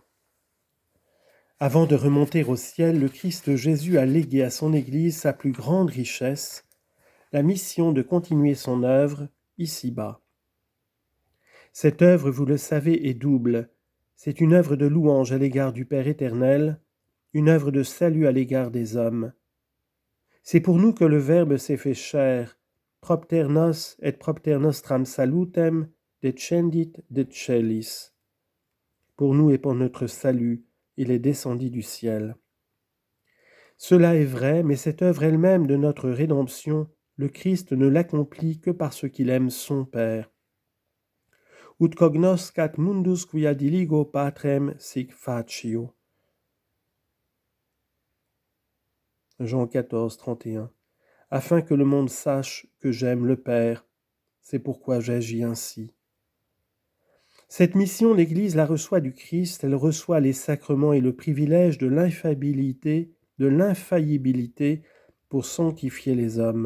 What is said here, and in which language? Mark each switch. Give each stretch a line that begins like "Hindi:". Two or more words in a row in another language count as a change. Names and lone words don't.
French: Avant de remonter au ciel, le Christ Jésus a légué à son Église sa plus grande richesse, la mission de continuer son œuvre ici-bas. Cette œuvre, vous le savez, est double. C'est une œuvre de louange à l'égard du Père éternel, une œuvre de salut à l'égard des hommes. C'est pour nous que le Verbe s'est fait chair,
Latin: propter nos et propter nostram salutem, descendit de celis.
French: Pour nous et pour notre salut, il est descendu du ciel. Cela est vrai, mais cette œuvre elle-même de notre rédemption, le Christ ne l'accomplit que parce qu'il aime son Père.
Latin: Ut cognoscat mundus quia diligo patrem sic facio.
French: Jean 14, 31. Afin que le monde sache que j'aime le Père, c'est pourquoi j'agis ainsi. Cette mission, l'Église la reçoit du Christ, elle reçoit les sacrements et le privilège de l'infaillibilité pour sanctifier les hommes.